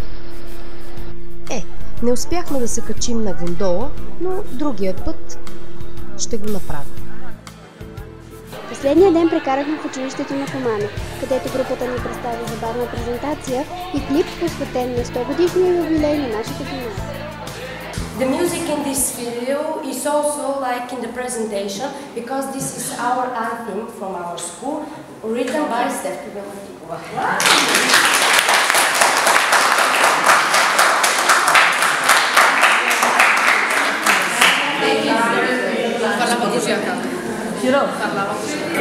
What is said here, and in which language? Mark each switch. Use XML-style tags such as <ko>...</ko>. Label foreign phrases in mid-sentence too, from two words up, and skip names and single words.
<bg>Не успяхме да се качим на гондола, но другия път ще го направим. Последния ден прекарахме в училището на Фомана, където групата ни представи забавна презентация и клип, посветен на 100 годишния юбилей на нашата гимназия.</bg> <en>The music in this video is also like in the presentation because this is our anthem from our school, written by Stefka Belatikova.</en> <it>Parlava così a casa. Parlava così.</it>